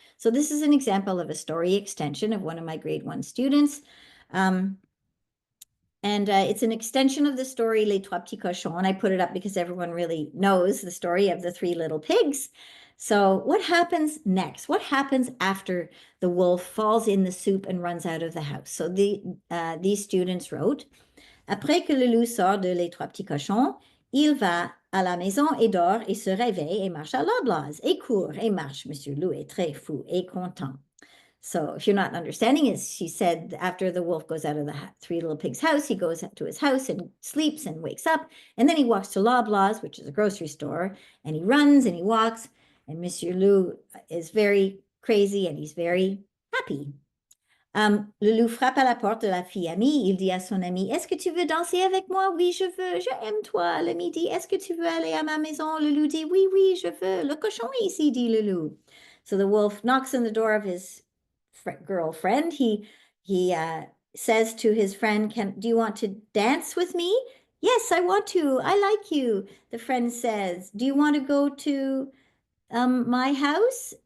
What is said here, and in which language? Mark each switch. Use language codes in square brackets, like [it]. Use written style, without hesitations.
[en] So this is an example of a story extension of one of my grade 1 students. It's an extension of the story Les Trois Petits Cochons, and I put it up because everyone really knows the story of the 3 little pigs. So what happens next? What happens after the wolf falls in the soup and runs out of the house? So these students wrote, [fr] Après que le loup sort de Les Trois Petits Cochons, il va à la maison et dort et se réveille et marche à l'Arblaze et court et marche. Monsieur Loup est très fou et content. [en] So if you're not understanding it, she said after the wolf goes out of the 3 little pigs' house, he goes to his house and sleeps and wakes up. And then he walks to Loblaws, which is a grocery store, and he runs and he walks. And Monsieur Loup is very crazy and he's very happy. [fr] Le loup frappe à la porte de la fille amie. Il dit à son ami, est-ce que tu veux danser avec moi? Oui, je veux. Je aime toi. Le midi, est-ce que tu veux aller à ma maison? Le loup dit, oui, oui, je veux. Le cochon est ici, dit le loup. [en] So the wolf knocks on the door of his girlfriend. He says to his friend, do you want to dance with me? Yes, I want to. I like you. The friend says, do you want to go to my house?